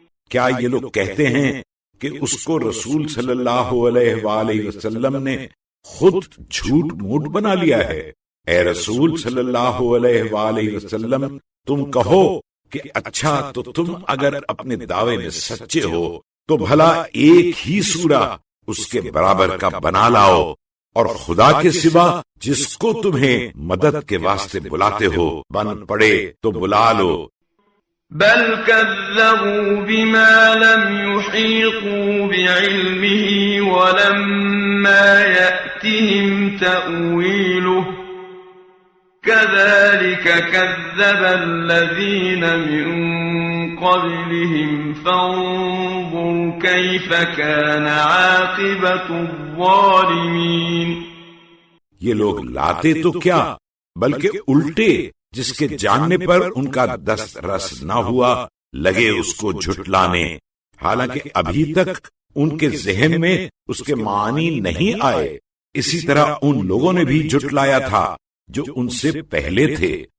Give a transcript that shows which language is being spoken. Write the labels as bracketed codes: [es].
[ur] کیا یہ لوگ کہتے ہیں کہ اس کو رسول صلی اللہ علیہ وآلہ وسلم نے خود جھوٹ موٹ بنا لیا ہے؟ اے رسول صلی اللہ علیہ وآلہ وسلم، تم کہو کہ اچھا تو تم اگر اپنے دعوے میں سچے ہو تو بھلا ایک ہی سورہ اس کے برابر کا بنا لاؤ، اور خدا کے سوا جس کو تمہیں مدد کے واسطے بلاتے ہو بن پڑے تو بلا لو. [ar] بل كذبوا بما لم يحيطوا بعلمه ولما يأتهم تأويله كذلك كذب الذين من قبلهم فانظر كيف كان عاقبة الظالمين. [ur] یہ لوگ لاتے تو کیا بلکہ الٹے، جس کے جاننے پر ان کا دست رس نہ ہوا لگے اس کو جھٹلانے، حالانکہ ابھی تک ان کے ذہن میں اس کے معنی نہیں آئے. اسی طرح ان لوگوں نے بھی جھٹلایا تھا جو ان سے پہلے تھے.